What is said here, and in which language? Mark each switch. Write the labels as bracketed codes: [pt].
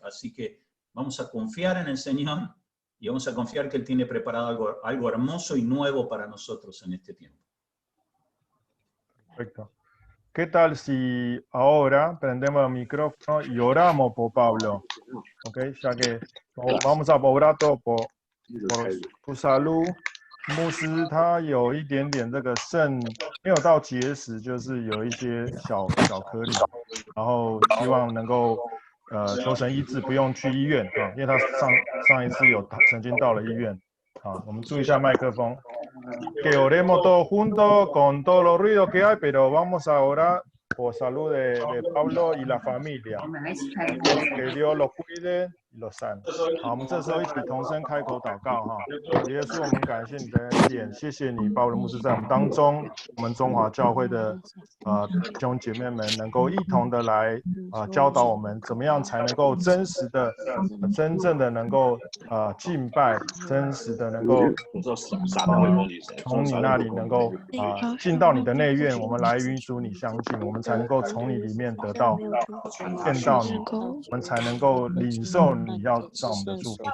[es] Así que vamos a confiar en el Señor y vamos a confiar que Él tiene preparado algo hermoso y nuevo para nosotros en este tiempo. Perfecto. ¿Qué tal si ahora prendemos el micrófono y oramos por Pablo? ¿Ok? Ya que vamos a orar todo por su salud。 [zh] 牧师他有一点点这个肾没有到结石，就是有一些小颗粒，然后希望能够求神医治，不用去医院啊，因为他上一次曾经到了医院。好，我们注意一下麦克风。 [es] Que oremos todos juntos con todos los ruidos que hay, pero vamos a orar por salud de Pablo y la familia. Que Dios los cuide y los sane. [zh] 好，我们这时候一起同声开口祷告哈。耶稣，我们感谢你的恩典，谢谢你，鲍伦牧师在我们当中，我们中华教会的弟兄姐妹们能够一同的来教导我们，怎么样才能够真实的、真正的能够敬拜，真实的能够从你那里能够进到你的内院，我们来与主你相近，我们才能够从你里面得到见到你，我们才能够领受你要让我们的祝福。